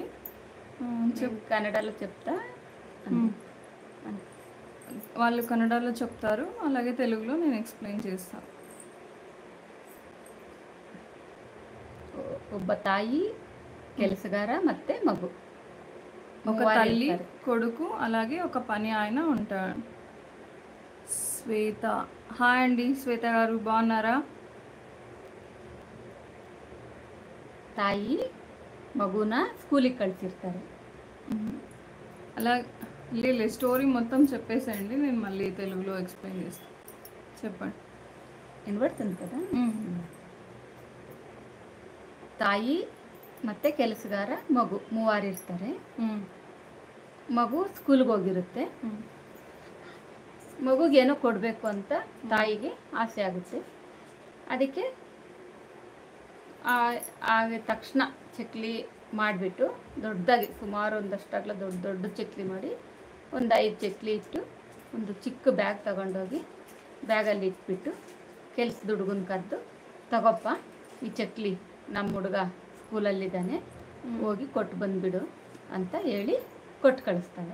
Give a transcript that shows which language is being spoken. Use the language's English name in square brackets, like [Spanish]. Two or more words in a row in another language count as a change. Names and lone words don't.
[Telugu] కన్నడలో చెప్తా, వాళ్ళు కన్నడలో చెప్తారు, అలాగే తెలుగులో నేను ఎక్స్ప్లెయిన్ చేస్తాను. [Kannada] ಒಬ್ಬ ತಾಯಿ, ಕೆಲಸಗಾರ ಮತ್ತೆ ಮಗು. [Telugu] ఒక తల్లి, కొడుకు, అలాగే ఒక పని ఆయన ఉంటాడు. శ్వేత. హాయ్ అండి శ్వేత గారు, బాగున్నారా? [Kannada] ತಾಯಿ ಮಗುನ ಸ್ಕೂಲಿಗೆ ಕಳಿಸಿರ್ತಾರೆ. [Telugu] అలా లేదు, స్టోరీ మొత్తం చెప్పేసేయండి, నేను మళ్ళీ తెలుగులో ఎక్స్ప్లెయిన్ చేస్తాను. చెప్పండి. వినబడుతుంది కదా. [Kannada] ತಾಯಿ ಮತ್ತೆ ಕೆಲಸಗಾರ ಮಗು ಮೂವರು ಇರ್ತಾರೆ. ಮಗು ಸ್ಕೂಲ್ಗೆ ಹೋಗಿರುತ್ತೆ. ಮಗುಗೇನೋ ಕೊಡಬೇಕು ಅಂತ ತಾಯಿಗೆ ಆಸೆ ಆಗುತ್ತೆ. ಅದಕ್ಕೆ ಆಗ ತಕ್ಷಣ ಚಕ್ಲಿ ಮಾಡಿಬಿಟ್ಟು ದೊಡ್ಡದಾಗಿ, ಸುಮಾರು ಒಂದಷ್ಟಾಗಲ ದೊಡ್ಡ ದೊಡ್ಡ ಚಕ್ಲಿ ಮಾಡಿ, ಒಂದು 5 ಚಕ್ಲಿ ಇಟ್ಟು ಒಂದು ಚಿಕ್ಕ ಬ್ಯಾಗ್ ತಗೊಂಡೋಗಿ ಬ್ಯಾಗಲ್ಲಿ ಇಟ್ಬಿಟ್ಟು ಕೆಲ್ಸದ ಹುಡುಗನ ಕರೆದು, ತಗೋಪ್ಪ ಈ ಚಕ್ಲಿ ನಮ್ಮ ಹುಡುಗ ಸ್ಕೂಲಲ್ಲಿದ್ದಾನೆ, ಹೋಗಿ ಕೊಟ್ಟು ಬಂದುಬಿಡು ಅಂತ ಹೇಳಿ ಕೊಟ್ಟು ಕಳಿಸ್ತಾಳೆ.